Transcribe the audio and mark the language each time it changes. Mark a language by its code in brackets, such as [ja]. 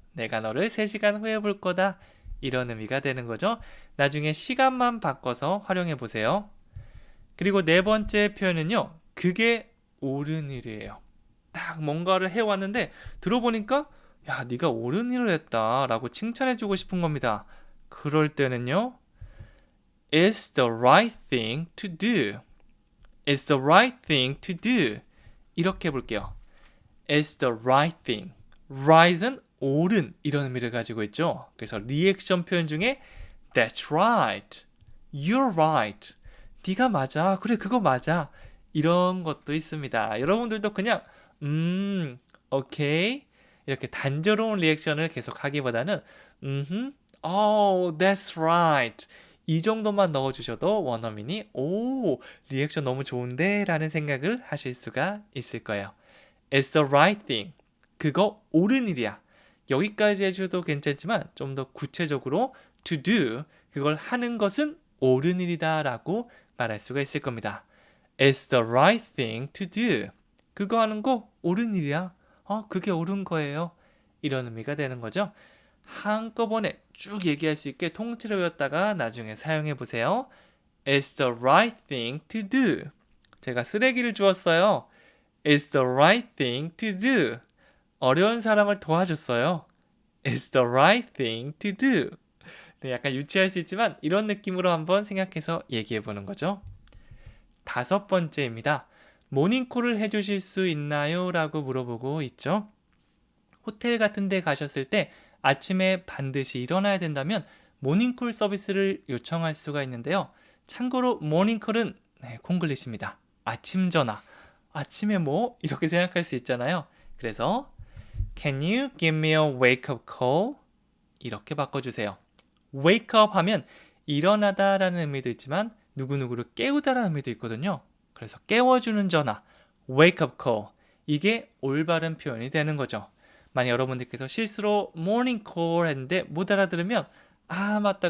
[ko] 내가 너를 3시간 후에 볼 거다. 이런 의미가 되는 거죠. 나중에 시간만 바꿔서 활용해 보세요. 그리고 네 번째 표현은요. 그게 옳은 일이에요. 딱 뭔가를 해왔는데 들어보니까 야, 네가 옳은 일을 했다 라고 칭찬해주고 싶은 겁니다. 그럴 때는요. [en] It's the right thing to do. It's the right thing to do. [ko] 이렇게 해볼게요. [en] It's the right thing. [ko] Right은 옳은 이런 의미를 가지고 있죠. 그래서 리액션 표현 중에 [en] That's right. You're right. [ko] 네가 맞아. 그래, 그거 맞아. 이런 것도 있습니다. 여러분들도 그냥 오케이. 이렇게 단조로운 리액션을 계속 하기보다는 [en] Oh, that's right. [ko] 이 정도만 넣어주셔도 원어민이 오, 리액션 너무 좋은데? 라는 생각을 하실 수가 있을 거예요. [en] It's the right thing. [ko] 그거 옳은 일이야. 여기까지 해줘도 괜찮지만 좀 더 구체적으로 to do, 그걸 하는 것은 옳은 일이다 라고 말할 수가 있을 겁니다. [en] It's the right thing to do. [ko] 그거 하는 거 옳은 일이야. 그게 옳은 거예요. 이런 의미가 되는 거죠. 한꺼번에 쭉 얘기할 수 있게 통째로 외웠다가 나중에 사용해 보세요. [en] It's the right thing to do. [ko] 제가 쓰레기를 주웠어요. [en] It's the right thing to do. [ko] 어려운 사람을 도와줬어요. [en] It's the right thing to do. [ko] 네, 약간 유치할 수 있지만 이런 느낌으로 한번 생각해서 얘기해 보는 거죠. 다섯 번째입니다. 모닝콜을 해주실 수 있나요? 라고 물어보고 있죠. 호텔 같은 데 가셨을 때 아침에 반드시 일어나야 된다면 모닝콜 서비스를 요청할 수가 있는데요. 참고로 모닝콜은 콩글리시입니다. 아침 전화. 아침에 뭐? 이렇게 생각할 수 있잖아요. 그래서 [en] Can you give me a wake-up call? [ko] 이렇게 바꿔주세요. wake up 하면 일어나다 라는 의미도 있지만 누구누구를 깨우다라는 의미도 있거든요. 그래서 깨워주는 전화, wake up call. 이게 올바른 표현이 되는 거죠. 만약 여러분들께서 실수로 morning call 했는데 못 알아들으면 아, 맞다.